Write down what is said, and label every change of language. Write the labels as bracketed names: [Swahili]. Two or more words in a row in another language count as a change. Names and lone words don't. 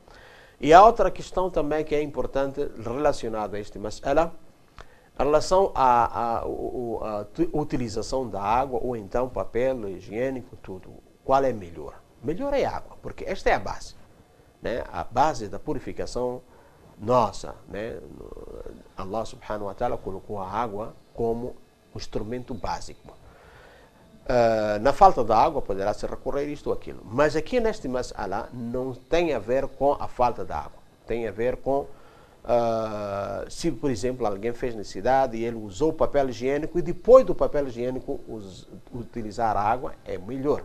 [Portuguese] E há outra questão também que é importante relacionada a este mas'ala, em relação à utilização da água ou então papel higiênico, tudo. Qual é melhor? Melhor é água, porque esta é a base, né? A base da purificação nossa, né? Allah [Arabic] سبحانه و تعالى [Portuguese] colocou a água como um instrumento básico. Na falta de água poderá se recorrer isto ou aquilo. Mas aqui neste mas'ala não tem a ver com a falta de água. Tem a ver com se, por exemplo, alguém fez necessidade e ele usou o papel higiênico e depois do papel higiênico utilizar a água, é melhor.